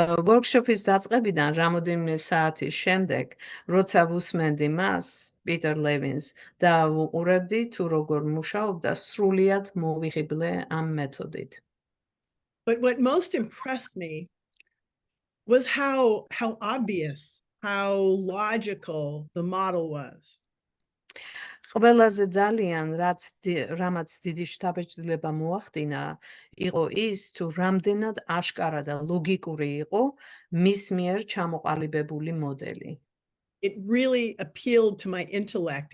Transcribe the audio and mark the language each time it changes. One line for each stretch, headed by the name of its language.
Georgian: Workshop-ის დაწყებიდან რამოდენიმე საათის შემდეგ, როცა ვუსმენდი მას, პიტერ ლევინს და ვუყურებდი თუ როგორ მუშაობდა, სრულიად მოვიხიბლე ამ მეთოდით.
English: But what most impressed me was how obvious, how logical the model was.
Georgian: ყველაზე ძალიან რამაც დიდი შთაბეჭდილება მოახდინა, იყო ის თუ რამდენად აშკარა და ლოგიკური იყო მის მიერ ჩამოყალიბებული მოდელი.
English: it really appealed to my intellect.